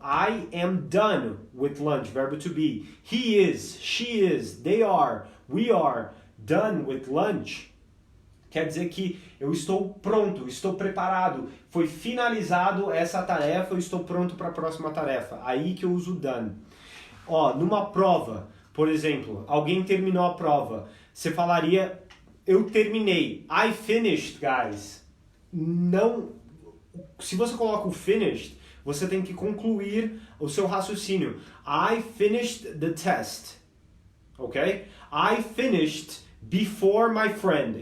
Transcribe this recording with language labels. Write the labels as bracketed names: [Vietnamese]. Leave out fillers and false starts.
[English] I am done with lunch, [Portuguese] verbo to be. [English] He is, she is, they are, we are done with lunch. [Portuguese] Quer dizer que eu estou pronto, estou preparado, foi finalizado essa tarefa, eu estou pronto para a próxima tarefa. Aí que eu uso done. Numa prova, por exemplo, alguém terminou a prova, você falaria, eu terminei. [English] I finished, guys. [Portuguese] Não, se você coloca o finished, você tem que concluir o seu raciocínio. [English] I finished the test. Ok? I finished before my friend.